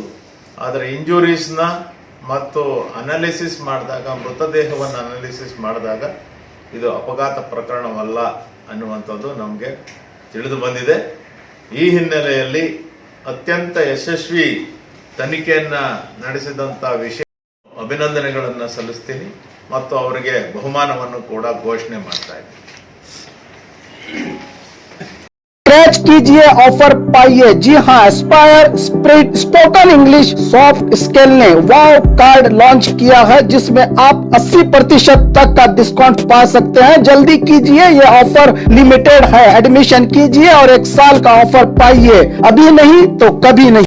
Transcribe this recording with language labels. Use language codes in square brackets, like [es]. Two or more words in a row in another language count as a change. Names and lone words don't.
[kn] ಆದರೆ ಇಂಜುರೀಸ್ನ ಮತ್ತು ಅನಾಲಿಸಿಸ್ ಮಾಡಿದಾಗ, ಮೃತದೇಹವನ್ನು ಅನಾಲಿಸಿಸ್ ಮಾಡಿದಾಗ ಇದು ಅಪಘಾತ ಪ್ರಕರಣವಲ್ಲ ಅನ್ನುವಂಥದ್ದು ನಮಗೆ ತಿಳಿದು ಬಂದಿದೆ. ಈ ಹಿನ್ನೆಲೆಯಲ್ಲಿ ಅತ್ಯಂತ ಯಶಸ್ವಿ ತನಿಖೆಯನ್ನು ನಡೆಸಿದಂಥ ವಿಷಯ ಅಭಿನಂದನೆಗಳನ್ನು ಸಲ್ಲಿಸ್ತೀನಿ ಮತ್ತು ಅವರಿಗೆ ಬಹುಮಾನವನ್ನು ಕೂಡ ಘೋಷಣೆ ಮಾಡ್ತಾ ಇದ್ದೀನಿ. [hi] स्क्रैच कीजिए, ऑफर पाइए। जी हाँ, एस्पायर स्पोकन इंग्लिश सॉफ्ट स्किल ने वाव कार्ड लॉन्च किया है जिसमें आप 80% तक का डिस्काउंट पा सकते हैं। जल्दी कीजिए, ये [en] offer limited [hi] है। एडमिशन कीजिए और 1 साल का ऑफर पाइए, अभी नहीं तो कभी नहीं।